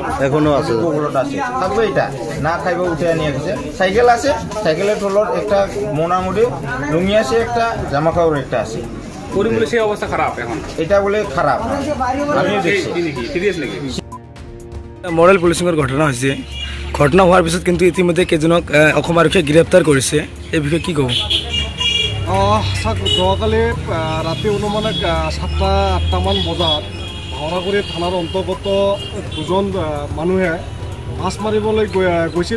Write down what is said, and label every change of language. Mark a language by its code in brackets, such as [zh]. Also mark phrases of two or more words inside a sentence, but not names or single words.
[bn] এখনো আছে, পুকুরত আছে, থাকবে এটা না খাইবে উঠে নিয়ে গেছে। সাইকেল আছে, সাইকেলের তলত একটা মোটামুটি লুঙ্গি আছে, একটা জামা কাপড় একটা আছে। সেই অবস্থা খারাপ এখন, এটা বলে খারাপ। আমি [as] মডেল পুলিচিংৰ ঘটনা হৈছে। ঘটনা হোৱাৰ পিছত কিন্তু ইতিমধ্যে কেইজনক অসম আৰক্ষীয়ে গ্ৰেপ্তাৰ কৰিছে। এই বিষয়ে কি ক'ব? যোৱাকালি ৰাতি অনুমানে 7টা-8টামান বজাত ভাওড়াগুড়ি থানাৰ অন্তৰ্গত দুজন মানুহে মাছ মাৰিবলৈ গৈছিল।